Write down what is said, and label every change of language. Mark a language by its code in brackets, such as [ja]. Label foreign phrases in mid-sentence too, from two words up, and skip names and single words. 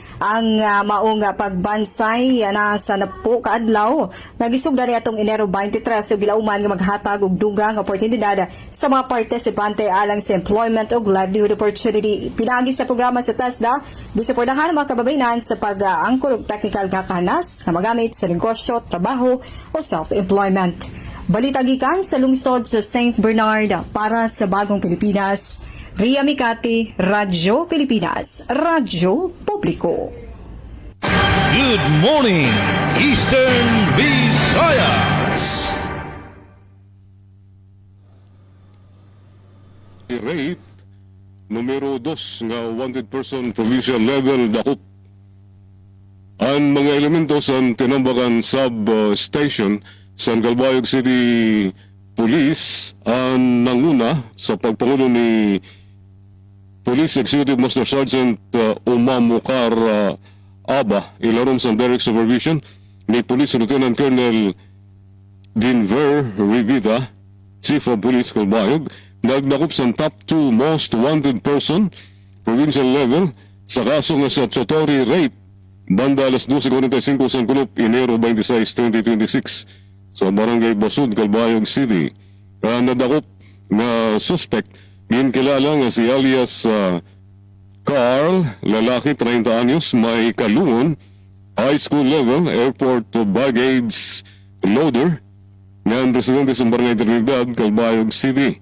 [ceb] Ang maong pagbansay na sa napo kaadlaw nagisugda ni atong Enero 23 sa bilauman nga maghatag og dugang oportunidad sa mga partisipante alang sa employment o [en] livelihood opportunity. [ceb] Pinaagi sa programa sa TESDA, gisuportahan ang mga kababayan sa pag-angkor og technical nga kahanas nga magamit sa negosyo, trabaho o self-employment. Balita gikan sa lungsod sa St. Bernard para sa Bagong Pilipinas. Ria Mikati, Radyo Pilipinas, Radyo Publiko. [en] Good morning, Eastern Visayas. [ceb] Rape, numero 2 nga [en] wanted person provincial level [ceb] dakop. Ang mga elemento sa tinambakan sub-station sa Galbayog City Police ang nanguna sa pagpangulo ni Police Executive Master Sergeant Umamukar Aba, ilaron sa [en] direct supervision [ceb] ni Police Lieutenant Colonel Dinver Rivita, Chief of Police Calbayog, nagdakop sa [en] top 2 most wanted person provincial level [ceb] sa kaso nga sa Chotori Rape banda alas 12:45 sa Kunup, Enero 26, 2026 sa Barangay Basud, Calbayog City. Nadakop na suspect ginkilala nga si alias Carl, lalaki 30 anyos, may kalungon, [en] high school level, airport baggage loader, [ceb] nga ang residente sa Barangay Trinidad, Calbayog City.